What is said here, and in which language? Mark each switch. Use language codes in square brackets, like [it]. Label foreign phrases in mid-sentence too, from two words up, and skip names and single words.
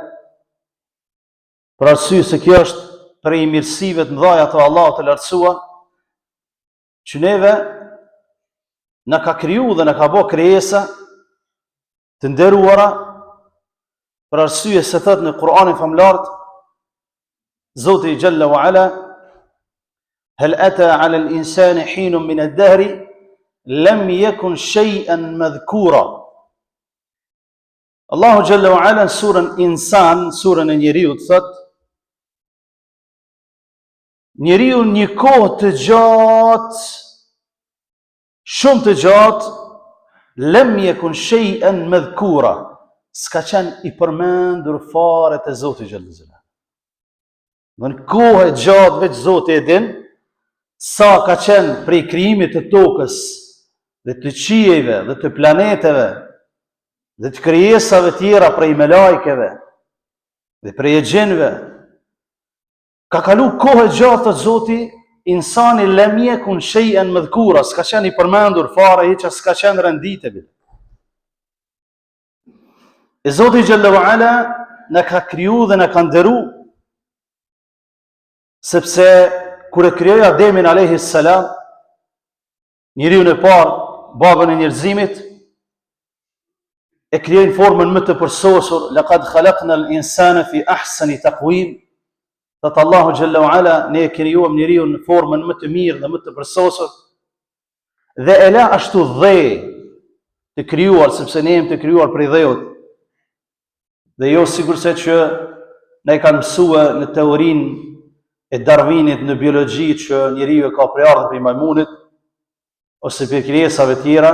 [sq] për arsye se kjo është prej mirësive të mëdha të Allahut të lartësuar, që neve na ka kriju dhe na ka bërë krijesa të nderuara, për arsye se thot në Kur'anin famlart Zoti [ar] جل وعلا: "هل أتى على الإنسان حين من الدهر لم يكن شيئا مذكورا." [sq] Allahu [ar] جل وعلا [sq] në surën Insan, surën e njeriut, thot: njeriu një kohë të gjatë, shumë të gjatë, [ar] لم يكن شيئا مذكورا, [sq] s'ka qenë i përmendur fare te Zoti [ar] جل جلاله. [sq] Në kohë e gjatë veç Zoti e din sa ka qenë prej krijimit të tokës dhe të qiejve dhe të planeteve dhe të krijesave tjera prej melajkeve dhe prej xhenëve. Ka kalu kohë e gjatë të Zoti, [ar] إنسان لم يكن شيئا مذكورا, [sq] s'ka qenë i përmendur fare, hiç s'ka qenë renditeve. E Zoti [ar] جل وعلا [sq] na ka kriju dhe na ka nderu, sepse kur e krijoi Ademin [ar] عليه السلام, [sq] njeriu e parë, babën e njerëzimit, e krijoi në formën më të përsosur: [ar] "لقد خلقنا الإنسان في أحسن تقويم." [sq] Thot Allahu [ar] جل وعلا, [sq] ne e krijuam njeriu në formën më të mirë dhe më të përsosur, dhe e la ashtu dhe të krijuar, sepse ne jemi të krijuar prej dheut. Dhe jo sigurisht që ne kanë mësua në teorinë e Darwinit në biologji që njeriu ka prejardhur prej majmunit ose prej krijesave tjera.